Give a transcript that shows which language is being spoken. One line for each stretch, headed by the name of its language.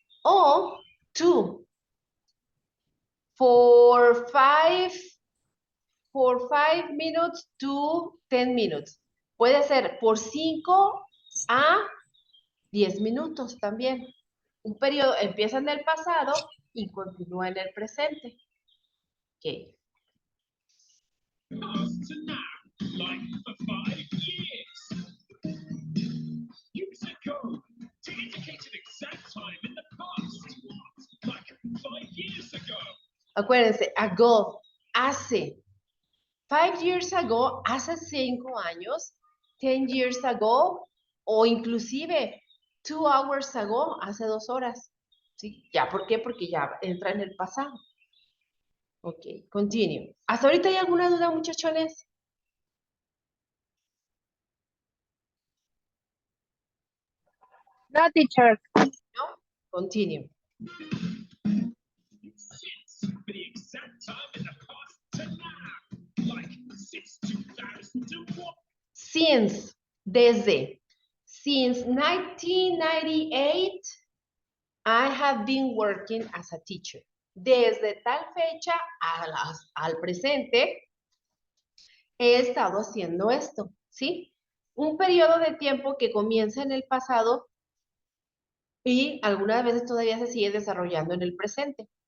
English: O 2. For 5 minutes to 10 minutes.
Spanish: Puede ser por 5 a 10 minutos también. Un periodo empieza en el pasado y continúa en el presente. Ok.
English: Past to now, like for 5 years. Use a code to indicate an exact time in the past, like 5 years ago.
Spanish: Acuérdense, ago, hace.
English: 5 years ago,
Spanish: hace 5 años.
English: 10 years ago,
Spanish: o inclusive
English: 2 hours ago,
Spanish: hace 2 horas. ¿Sí? ¿Ya por qué? Porque ya entra en el pasado.
English: Ok, continue.
Spanish: ¿Hasta ahorita hay alguna duda, muchachones?
English: No, teacher. No, continue. Since the exact time in the past to now, like since 2001. Since, desde. Since 1998, I have been working as a teacher.
Spanish: Desde tal fecha al presente, he estado haciendo esto, ¿sí? Un periodo de tiempo que comienza en el pasado y algunas veces todavía se sigue desarrollando en el presente.